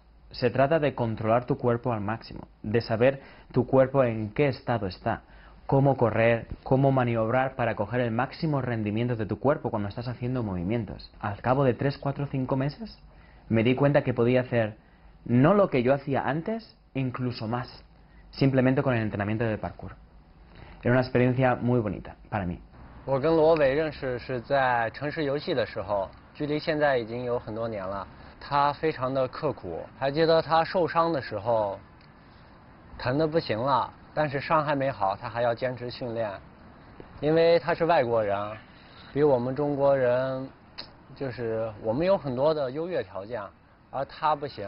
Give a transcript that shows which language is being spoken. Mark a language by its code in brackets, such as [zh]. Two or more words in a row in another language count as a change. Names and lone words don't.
[es] Se trata de controlar tu cuerpo al máximo, de saber tu cuerpo en qué estado está, cómo correr, cómo maniobrar para coger el máximo rendimiento de tu cuerpo cuando estás haciendo movimientos. Al cabo de 3, 4, 5 meses me di cuenta que podía hacer no lo que yo hacía antes, incluso más, simplemente con el entrenamiento del parkour. Era una experiencia muy bonita para mí. [zh] 我跟罗伟认识是在城市游戏的时候，距离现在已经有很多年了。他非常的刻苦，还记得他受伤的时候，疼得不行了，但是伤还没好，他还要坚持训练，因为他是外国人，比我们中国人，就是我们有很多的优越条件，而他不行。